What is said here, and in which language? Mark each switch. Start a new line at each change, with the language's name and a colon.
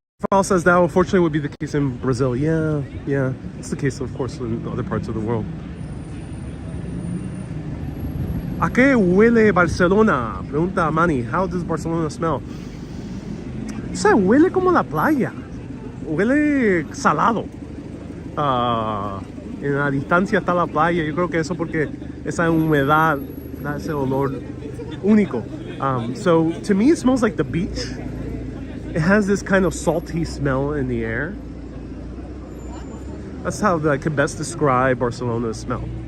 English: Rafael says that unfortunately would be the case in Brazil. Yeah, it's the case, of course, in other parts of the world.
Spanish: ¿A qué huele Barcelona? Pregunta Manny.
English: How does Barcelona smell?
Spanish: O sea, huele como la playa. Huele salado. En la distancia está la playa. Yo creo que eso porque esa humedad da ese olor único.
English: So to me it smells like the beach. It has this kind of salty smell in the air. That's how I could best describe Barcelona's smell.